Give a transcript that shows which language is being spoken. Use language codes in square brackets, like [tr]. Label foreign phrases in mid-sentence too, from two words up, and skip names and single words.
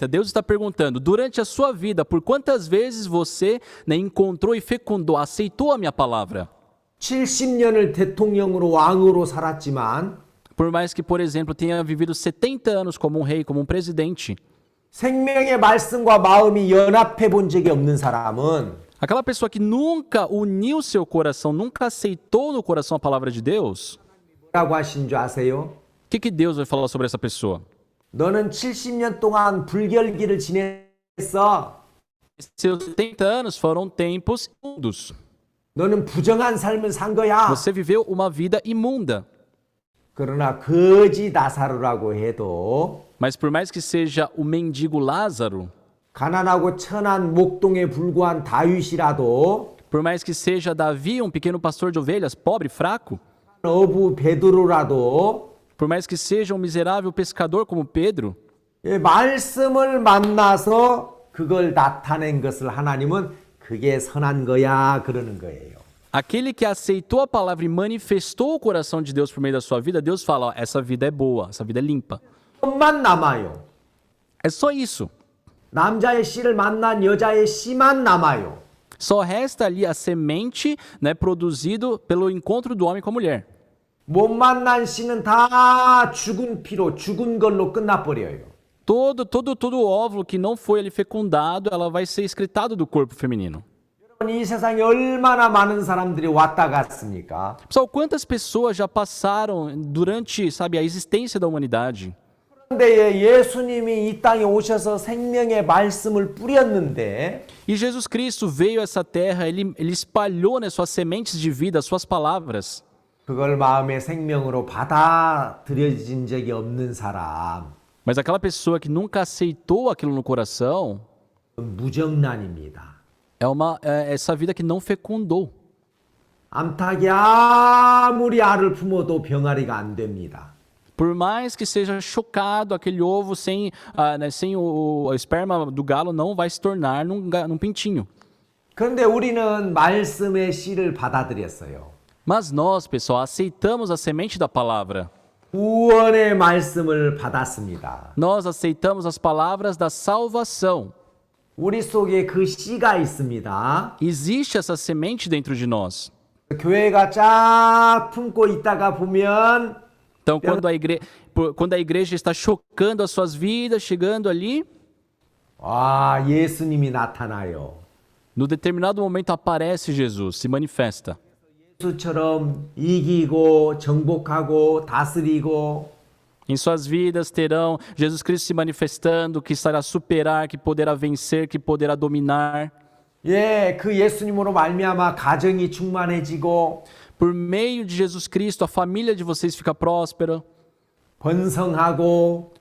[pt] Deus está perguntando, durante a sua vida, por quantas vezes você, né, encontrou e fecundou, aceitou a minha palavra? [ko] 70년을 대통령으로 왕으로 살았지만 [pt] Por mais que, por exemplo, tenha vivido 70 anos como um rei, como um presidente, [ko] 생명의 말씀과 마음이 연합해 본 적이 없는 사람은 [pt] aquela pessoa que nunca uniu seu coração, nunca aceitou no coração a palavra de Deus, [ko] 뭐라고 하신 줄 아세요? [pt] o que Deus vai falar sobre essa pessoa? [ko] 너는 70년 동안 불결기를 지냈어. [pt] Seus 70 anos foram tempos imundos. [ko] 너는 부정한 삶을 산 거야. [pt] Você viveu uma vida imunda. [ko] 그러나 거지 나사로라고 해도 [pt] Mas por mais que seja o mendigo Lázaro, [ko] 가난하고 천한 목동에 불과한 다윗이라도 [pt] por mais que seja Davi, um pequeno pastor de ovelhas, pobre e fraco, [ko] 어부 베드로라도 [pt] por mais que seja um miserável pescador como Pedro, [ko] 말씀을 만나서 그걸 나타낸 것을 하나님은 그게 선한 거야 그러는 거예요. [pt] Aquele que aceitou a palavra e manifestou o coração de Deus por meio da sua vida, Deus fala, ó, essa vida é boa, essa vida é limpa. [ko] 것만 남아요. [pt] É só isso. [ko] 남자의 씨를 만난 여자의 씨만 남아요. [pt] Só resta ali a semente, né, produzido pelo encontro do homem com a mulher. [ko] 못 만난 씨는 다 죽은 피로 죽은 걸로 끝나버려요. [pt] Todo óvulo que não foi ali fecundado, ela vai ser excretado do corpo feminino. [ko] 이 세상에 얼마나 많은 사람들이 왔다 갔습니까? [pt] Pessoal, quantas pessoas já passaram durante, sabe, a existência da humanidade? [ko] 그런데 예수님이 이 땅에 오셔서 생명의 말씀을 뿌렸는데 [pt] E Jesus Cristo veio a essa terra, ele espalhou, né, suas sementes de vida, suas palavras. [ko] 그걸 마음의 생명으로 받아들여진 적이 없는 사람 [pt] Mas aquela pessoa que nunca aceitou aquilo no coração, [ko] 무정란입니다. [pt] é essa vida que não fecundou. [ko] 암탉이 아무리 알을 품어도 병아리가 안 됩니다. [pt] Por mais que seja chocado, aquele ovo sem o esperma do galo não vai se tornar num pintinho. [ko] 그런데 우리는 말씀의 씨를 받아들였어요. [pt] Mas nós, pessoal, aceitamos a semente da palavra. [ko] 구원의 말씀을 받았습니다. [pt] Nós aceitamos as palavras da salvação. [ko] 우리 속에 그 씨가 있습니다. [pt] Existe essa semente dentro de nós. [ko] 교회가 쫙 품고 있다가 보면 [pt] Então, quando a igreja está chocando as suas vidas, chegando ali, [ko] 와, 예수님이 나타나요. [pt] no determinado momento aparece Jesus, se manifesta. [ko] 예수처럼 이기고 정복하고 다스리고 [pt] Em suas vidas terão Jesus Cristo se manifestando, que estará superar, que poderá vencer, que poderá dominar. [ko] 예, 그 예수님으로 말미암아 가정이 충만해지고 [pt] Por meio de Jesus Cristo, a família de vocês fica próspera, [ko] 번성하고